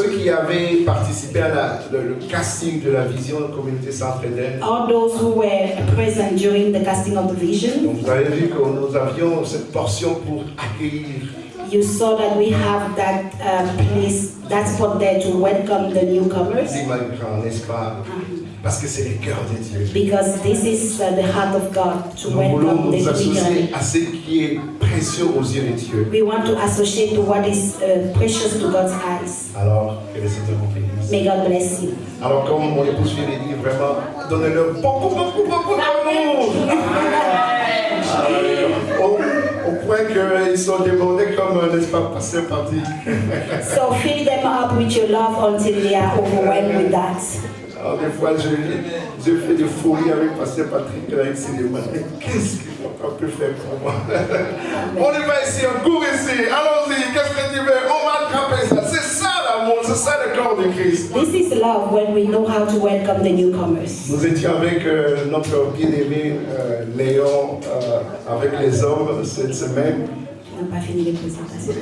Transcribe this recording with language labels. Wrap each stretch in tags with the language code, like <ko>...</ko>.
<fr>avaient participé à le casting de la vision de la communauté Centre Éden.</fr> <en>All those who were present during the casting of the vision,</en> <fr>Donc vous avez vu que nous avions cette portion pour accueillir.</fr> <en>you saw that we have that place, that spot there to welcome the newcomers.</en> <fr>Grand, n'est-ce pas? Parce que c'est le cœur de Dieu.</fr> <en>Because this is the heart of God to</en> <fr>Nous voulons</fr> <en>welcome the</en> <fr>nous associer</fr> <en>newcomers.</en> <fr>à ce qui est précieux aux yeux de Dieu.</fr> <en>We want to associate to what is precious to God's eyes.</en> <fr>Alors, que le Seigneur vous bénisse.</fr> <en>May God bless you.</en> <fr>Alors, comme mon épouse vient de dire, vraiment, donnez-leur beaucoup d'amour. Au point qu'ils sont débordés comme, n'est-ce pas, pasteur parti.</fr> <en>So fill them up with your love until they are overwhelmed with that.</en> <fr>Alors, des fois, je fais des folies avec pasteur Patrick, là, il s'est demandé, qu'est-ce qu'on peut faire pour moi? On y va ici, on court ici, allons-y, qu'est-ce que tu veux? On va attraper ça. C'est ça l'amour, c'est ça le corps de Christ.</fr> <en>This is love when we know how to welcome the newcomers.</en> <fr>Nous étions avec notre bien-aimé Léon, avec les hommes cette semaine. On n'a pas fini les présentations.</fr>